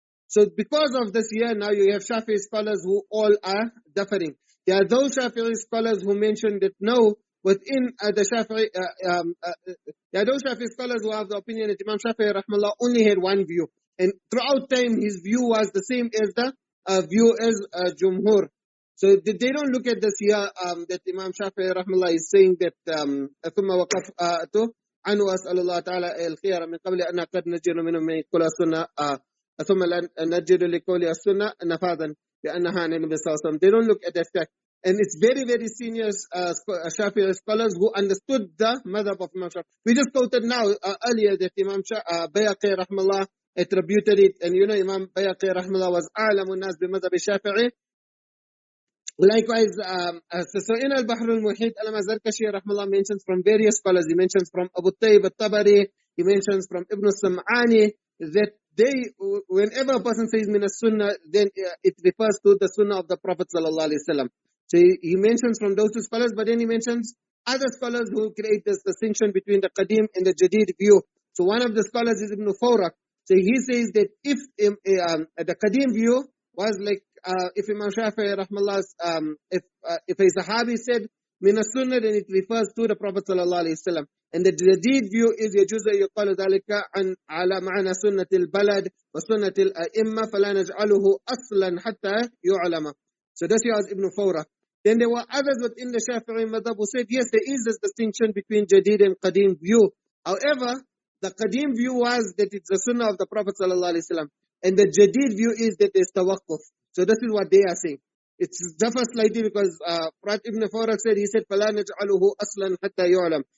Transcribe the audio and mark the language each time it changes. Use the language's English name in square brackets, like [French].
[English] So because of this here, now you have Shafi'i scholars who all are differing. There are those Shafi'i scholars who mention that no, within the Shafi'i, there are those Shafi'i scholars who have the opinion that Imam Shafi'i rahmallah only had one view. And throughout time, his view was the same as the view as Jumhur. So they don't look at this here, that Imam Shafi'i rahmallah is saying that [Arabic] ثُمَّ وَقَفْتُ عنه وأسأل الله تعالى الخير من قبل أن قد نجد منهم من يقول السنة ثم نجد لقول السنة نفاذا بأنها عن النبي صلى الله عليه وسلم. [English] They don't look at that fact. And it's very, very senior Shafi'i scholars who understood the madhab of Imam Shafi'i. We just quoted now earlier that Imam Bayhaqi rahmallah attributed it, and you know Imam Bayhaqi rahmallah was [Arabic] أعلم الناس بمذهب الشافعي. [English] Likewise, so in Al-Bahr al-Muhit, al-Zarkashi rahmallah mentions from various scholars. He mentions from Abu Tayyib al-Tabari, he mentions from Ibn Sam'ani, that they, whenever a person says min as-Sunnah, then it refers to the Sunnah of the Prophet sallallahu alaihi wasallam. So he mentions from those two scholars, but then he mentions other scholars who create this distinction between the Qadim and the Jadid view. So one of the scholars is Ibn Fawrak. So he says that if the Qadim view was like, if Imam Shafi'i rahmallah, if a Sahabi said min as-Sunnah, then it refers to the Prophet sallallahu alaihi wasallam. And the Jadid view is [Arabic] يجوز يقال ذلك عن على معنى سنة البلد وسنة الأئمة فلا نجعله أصلا حتى يعلم. [English] So this was Ibn Fawrak. Then there were others within the Shafi'i madhab who said yes, there is this distinction between Jadid and Qadim view. However, the Qadim view was that it's the Sunnah of the Prophet sallallahu alaihi wasallam, and the Jadid view is that there's tawaqquf. So this is what they are saying. It's differs slightly because Prat Ibn Fawrak said, he said, [Arabic] فَلَا نَجْعَلُهُ أَصْلًا حَتَّى يُعْلَمْ.